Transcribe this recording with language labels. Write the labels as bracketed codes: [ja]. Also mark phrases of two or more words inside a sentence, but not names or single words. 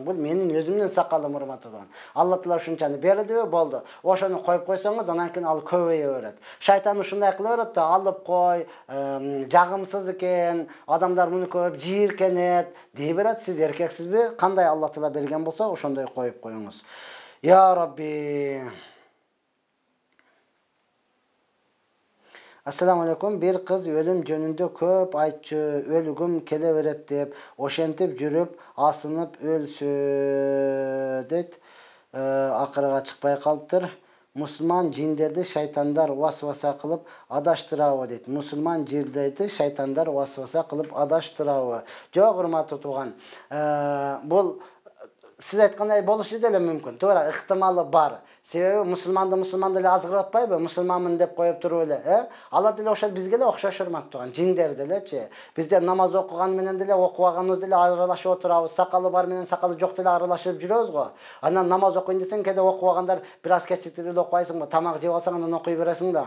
[ky] Бул менин өзүмдүн сакалым, урматтуу тууган. Алла Таала ушунчаны берди, болду. Ошону коюп койсоңуз, анан кийин ал көбөйө берет. Шайтан ушундай кыла берет да, алып кой, жагымсыз экен, адамдар муну көрүп жийиркенет дей берет. Сиз эркексизби? Кандай Алла Таала берген болсо, ошондой коюп коюңуз. [ar] يا ربي. السلام عليكم, [ky] бир кыз өлүм жөнүндө көп айтчу, өлүгүм келе берет деп, ошентип жүрүп, асынып өлсө дейт. Акырга чыкпай калыптыр. Мусулман жиндерди шайтандар васваса кылып адаштырабы дейт. Мусулман жиндерди шайтандар васваса кылып адаштырабы? Жок, урматтуу тууган. Бул siz aytқандай болушу деле мүмкүн. Туура, ыктымалы бар. Себеби мусулман деле азгырып атпайбы? Мусулманмын деп коюп туруп эле, Алар деле ошол бизге эле окшош урматтаган, жиндер делечи. Бизде намаз окуган менен деле окубаганыбыз деле аралашып отурабыз. Сакалы бар менен сакалы жок деле аралашып жүрөбүз го. Анан намаз окуйн десең, кээде окубагандар бир аз кечиктирип окуйсуңбу, тамак жеп алсаң анан окуй бересиң да.